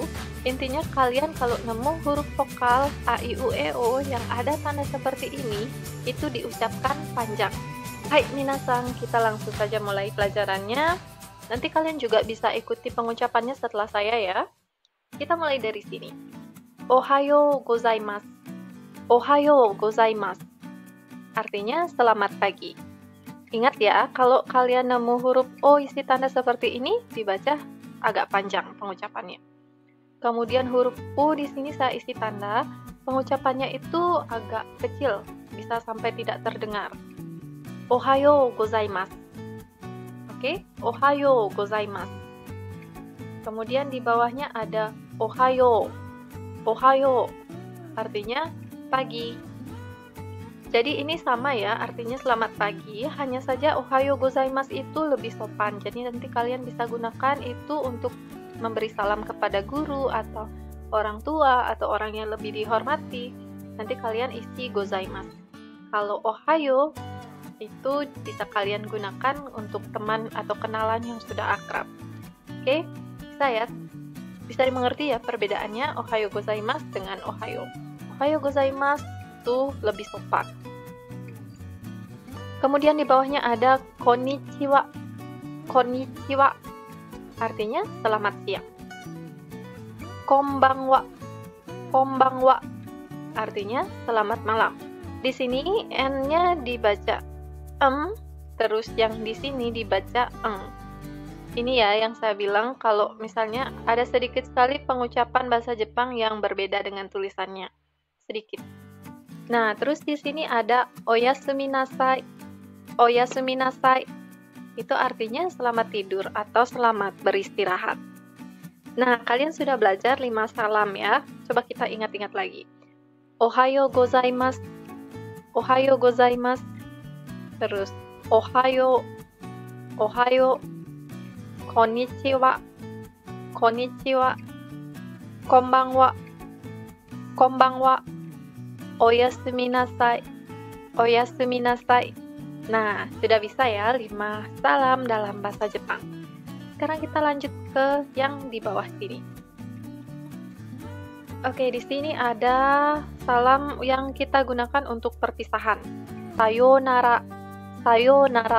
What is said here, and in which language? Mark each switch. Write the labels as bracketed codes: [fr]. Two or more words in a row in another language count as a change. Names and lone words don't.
[id] Intinya kalian kalau nemu huruf vokal A, I, U, E, O yang ada tanda seperti ini, itu diucapkan panjang. Hai minasang, kita langsung saja mulai pelajarannya. Nanti kalian juga bisa ikuti pengucapannya setelah saya ya. Kita mulai dari sini. [ja] おはようございます。おはようございます. [id] Artinya selamat pagi. Ingat ya, kalau kalian nemu huruf O isi tanda seperti ini, dibaca agak panjang pengucapannya. Kemudian huruf U di sini saya isi tanda, pengucapannya itu agak kecil, bisa sampai tidak terdengar. [ja] おはようございます。Oke、おはようございます. [id] Kemudian di bawahnya ada ohayo. Ohayo artinya pagi. Jadi ini sama ya, artinya selamat pagi, hanya saja [ja] おはようございます [id] itu lebih sopan. Jadi nanti kalian bisa gunakan itu untuk memberi salam kepada guru atau orang tua atau orang yang lebih dihormati. Nanti kalian isi gozaimasu. Kalau ohayo itu bisa kalian gunakan untuk teman atau kenalan yang sudah akrab. Oke, bisa ya? Bisa dimengerti ya perbedaannya [ja] おはようございます [id] dengan ohayo. [ja] おはようございます [id] itu lebih sopan. Kemudian di bawahnya ada konnichiwa. Konnichiwa artinya selamat siang. Konbanwa. Konbanwa artinya selamat malam. Di sini n-nya dibaca terus yang di sini dibaca eng. Ini ya yang saya bilang kalau misalnya ada sedikit sekali pengucapan bahasa Jepang yang berbeda dengan tulisannya. Sedikit. Nah, terus di sini ada [ja] おやすみなさい. おやすみなさい. [id] Itu artinya selamat tidur atau selamat beristirahat. Nah, kalian sudah belajar 5 salam ya. Coba kita ingat-ingat lagi. [ja] おはようございます。おはようございます. [id] Terus ohayo. Ohayo. [ja] こんにちは。こんにちは. こんばんは。こんばんは. おやすみなさい。おやすみなさい. [id] Nah, sudah bisa ya 5 salam dalam bahasa Jepang. Sekarang kita lanjut ke yang di bawah sini. Oke, di sini ada salam yang kita gunakan untuk perpisahan. [ja] さようなら。さようなら.